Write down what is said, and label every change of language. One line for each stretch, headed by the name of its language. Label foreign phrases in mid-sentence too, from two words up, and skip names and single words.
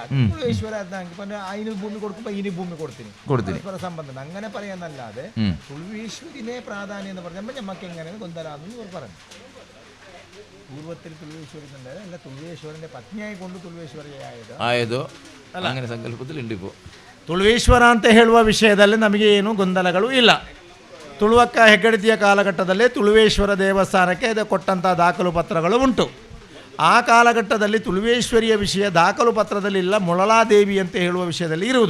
Malayalam: തുളുവേശ്വര അതിന് ഭൂമി കൊടുക്കുമ്പോ ഇതിന് ഭൂമി കൊടുത്തിന് സംബന്ധം അങ്ങനെ പറയാന്നല്ലാതെ തുളുവേശ്വരിനെ പ്രാധാന്യം എന്ന് പറഞ്ഞപ്പോൾ നമുക്ക് എങ്ങനെയാണ് കൊന്തലാന്ന് പറഞ്ഞു. പൂർവ്വത്തിൽ തുളുവേശ്വരനുണ്ടായത് അല്ല, തുളുവേശ്വരന്റെ പത്നിയായി കൊണ്ട് തുളുവേശ്വരിയായതോ അങ്ങനെ സങ്കല്പത്തിലുണ്ട്. ഇപ്പോൾ
Kannada: ತುಳುವೇಶ್ವರ ಅಂತ ಹೇಳುವ ವಿಷಯದಲ್ಲಿ ನಮಗೆ ಏನು ಗೊಂದಲಗಳು ಇಲ್ಲ. ತುಳುವಕ್ಕ ಹೆಗ್ಗಡತಿಯ ಕಾಲಘಟ್ಟದಲ್ಲಿ ತುಳುವೇಶ್ವರ ದೇವಸ್ಥಾನಕ್ಕೆ ಇದು ಕೊಟ್ಟಂಥ ದಾಖಲು ಪತ್ರಗಳು ಉಂಟು. ಆ ಕಾಲಘಟ್ಟದಲ್ಲಿ ತುಳುವೇಶ್ವರಿಯ ವಿಷಯ ದಾಖಲು ಪತ್ರದಲ್ಲಿ ಇಲ್ಲ, ಮುಳಲಾದೇವಿ ಅಂತ ಹೇಳುವ ವಿಷಯದಲ್ಲಿ ಇರುವುದು.